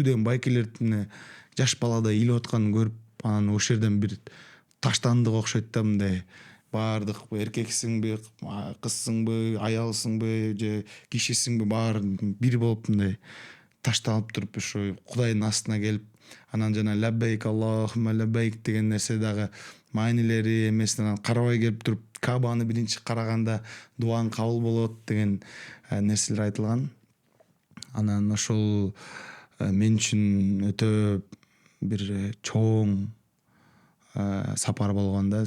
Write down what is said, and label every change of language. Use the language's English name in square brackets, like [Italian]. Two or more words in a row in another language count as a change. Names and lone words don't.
[Kyrgyz] деген байкелердин жаш баладай ыйлап атканын көрүп, анан ошол жерден бир таштандык окшойт да, мындай баардык эркексиңби, кызсыңбы, аялсыңбы же кишисиңби баары бир болуп мындай ташталып туруп ошо Кудайдын астына келип, анан жана [Arabic] لبيك اللهم لبيك [Kyrgyz] деген нерсе дагы маанилери эмесинен карабай келип туруп Кабаны биринчи караганда дубаң кабыл болот деген нерселер айтылган. Анан ошол мен үчүн өтө бир чоң сапар болгон да.